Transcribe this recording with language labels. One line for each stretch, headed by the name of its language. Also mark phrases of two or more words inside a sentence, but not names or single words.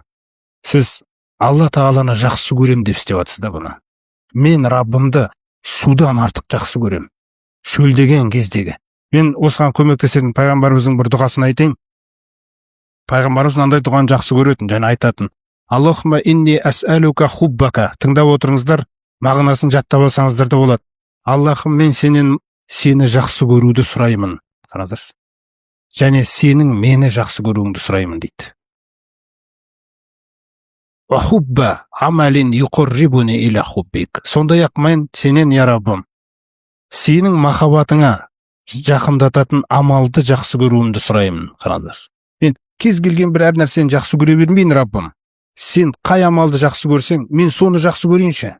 Kazakh: Сіз Алла тағаланы жақсы көрем деп істеп жатсыз да бұны. Мен Раббымды судан артық жақсы көрем. Шөлдеген кездегі. Мен осыған көмектесетін пайғамбарымыздың бір дұғасын айтайын. Пайғамбарымыз мынандай дұғаны жақсы көретін және айтатын:
Arabic: اللهم إني أسألك حبك.
Kazakh: Тыңдап отырыңыздар, мағынасын жаттап алсаңыздар да болады. Аллахым, мен сені жақсы көруді сұраймын. Қараңыздар. Және сенің мені жақсы көруіңді сұраймын дейді.
Arabic: وحب عمل يقربني إلى حبك.
Kazakh: Сондай-ақ мен сенен, я Раббым, сенің махаббатыңа жақындататын амалды жақсы көруімді сұраймын. Қараңыздар. Мен кез келген бір әр нәрсені жақсы көре бермеймін, Раббым. Сен қай амалды жақсы көрсең, мен соны жақсы көрейінші.